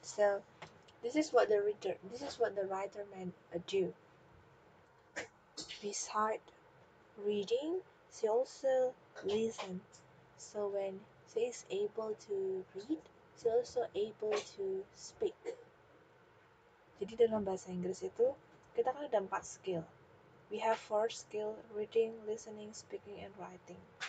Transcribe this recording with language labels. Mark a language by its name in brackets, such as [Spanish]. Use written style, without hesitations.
[English] So this is what the writer meant do. Beside reading, she also listens. So when she is able to read, she also able to speak. [Indonesian] Jadi dalam bahasa Inggris itu kita kan ada 4 skill. [English] We have 4 skill: reading, listening, speaking, and writing.